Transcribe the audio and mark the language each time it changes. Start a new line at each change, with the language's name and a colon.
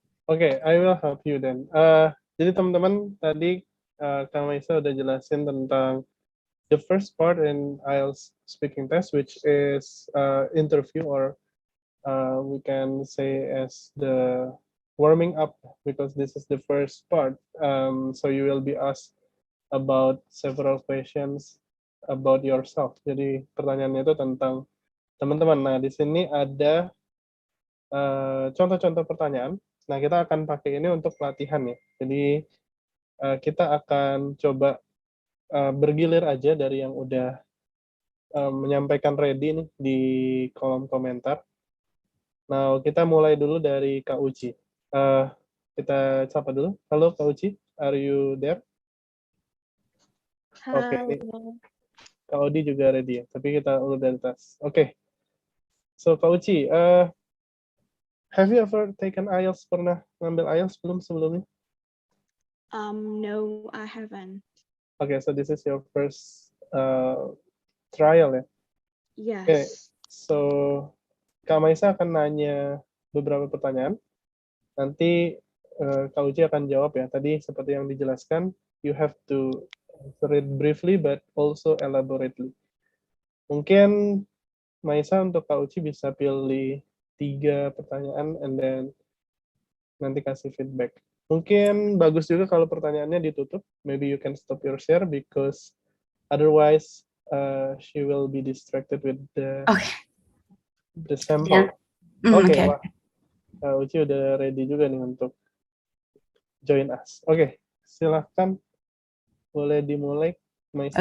English: Okay, I will help you then.
Indonesian: Jadi teman-teman, tadi Kak Maisa udah jelasin tentang
English: the first part in IELTS speaking test, which is interview, or we can say as the warming up, because this is the first part. So you will be asked about several questions about yourself.
Indonesian: Jadi pertanyaannya itu tentang teman-teman. Nah, di sini ada contoh-contoh pertanyaan. Nah, kita akan pakai ini untuk pelatihan ya. Jadi kita akan coba bergilir aja dari yang udah menyampaikan ready nih di kolom komentar. Nah, kita mulai dulu dari Kak Uci. Kita sapa dulu.
English: Halo Kak Uci, are you there?
Indonesian: Oke, ini Kak Odi juga ready ya, tapi kita urut dari atas. Oke.
English: So Kak Uci, have you ever taken IELTS?
Indonesian: Pernah ngambil IELTS sebelumnya?
English: No, I haven't. Okay, so this is your first trial ya? Yes.
Indonesian: Okay, so Kak Maisa akan nanya beberapa pertanyaan. Nanti Kak Uci akan jawab ya. Tadi seperti yang dijelaskan,
English: you have to answer it briefly but also elaborately.
Indonesian: Mungkin Maisa untuk Kak Uci bisa pilih 3 pertanyaan and then nanti kasih feedback. Mungkin bagus juga kalau pertanyaannya ditutup.
English: Maybe you can stop your share because otherwise she will be distracted with the sample. Yeah. Oke, Okay.
Indonesian: wah. Kak Uci udah ready juga nih untuk
English: join us.
Indonesian: Oke, silahkan. Boleh dimulai, Maisa.